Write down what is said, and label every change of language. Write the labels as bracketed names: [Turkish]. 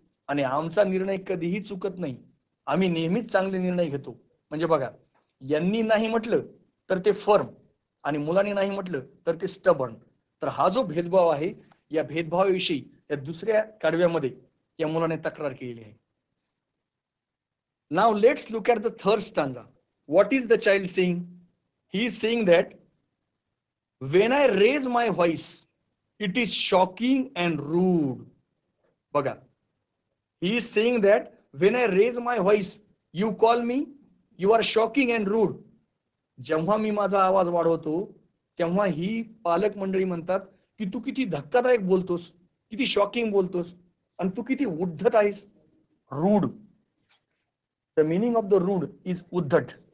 [Marathi] आणि आमचा निर्णय कधीही चुकत नाही, आम्ही नेहमीच चांगले निर्णय घेतो. म्हणजे बघा, यांनी नाही म्हटलं तर ते फर्म आणि मुलांनी नाही म्हटलं तर ते स्टबर्न. तर हा जो भेदभाव आहे या भेदभावाविषयी या दुसऱ्या कडव्यामध्ये या मुलाने तक्रार केलेली आहे. [English] Now let's look at the third stanza. What is the child saying? He is saying that when I raise my voice, it is shocking and rude. बघा, he is saying that when I raise my voice, you call me, you are shocking and rude. [Marathi] जेव्हा मी माझा आवाज वाढवतो तेव्हा ही पालक मंडळी म्हणतात की तू किती धक्कादायक बोलतोस, किती शॉकिंग बोलतोस आणि तू किती उद्धट आहेस. [English] Rude, the meaning of the rude is उद्धट.